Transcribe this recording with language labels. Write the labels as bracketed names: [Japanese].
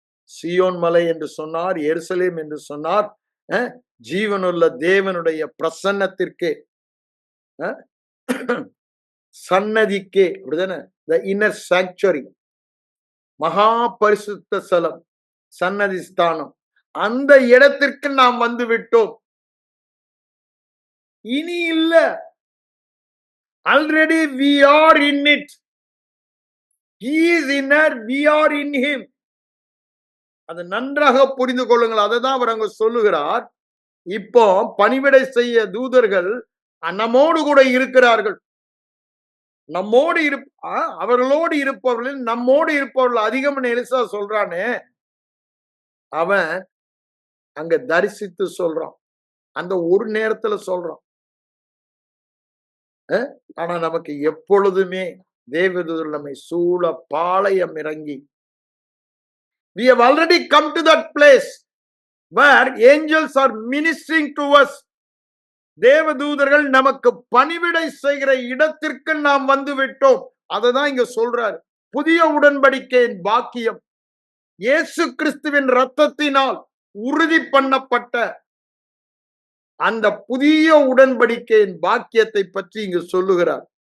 [Tamil] Zion மலை என்று சொன்னார், எருசலேம் என்று சொன்னார், ஜீவனுள்ள தேவனுடைய பிரசன்னத்திற்கே, சன்னதிக்கே, அப்படிதானே? [English] the inner sanctuary, [Tamil] மகா பரிசுத்த ஸ்தலம், சன்னதி ஸ்தானம், அந்த இடத்திற்கு நாம் வந்து விட்டோம். இனி இல்ல. [English] Already we are in it. He is in her, we are in him. [Tamil] அது நன்றாக புரிந்து கொள்ளுங்கள். அதைதான் அவர் அங்க சொல்லுகிறார். இப்போ பணிவிடை செய்ய தூதர்கள் நம்மோடு கூட இருக்கிறார்கள். நம்மோடு அவர்களோடு இருப்பவர்கள் நம்மோடு இருப்பவர்கள் அதிகம் எலிசா சொல்றானே, அவன் அங்க தரிசித்து சொல்றான். அந்த ஒரு நேரத்துல சொல்றோம். ஆனா நமக்கு எப்பொழுதுமே தேவதூதர் நம்மை சூழ பாளையம் இறங்கி, [English] we have already come to that place where angels are ministering to us. [Tamil] தேவதூதர்கள் நமக்கு பணிவிடை செய்கிற இடத்திற்கு நாம் வந்து விட்டோம். அததான் இங்க சொல்றாரு. புதிய உடன்படிக்கையின் பாக்கியம் இயேசு கிறிஸ்துவின் இரத்தத்தினால் உறுதி பண்ணப்பட்ட அந்த புதிய உடன்படிக்கையின் பாக்கியத்தை பற்றி இங்கு சொல்லுகிறார்.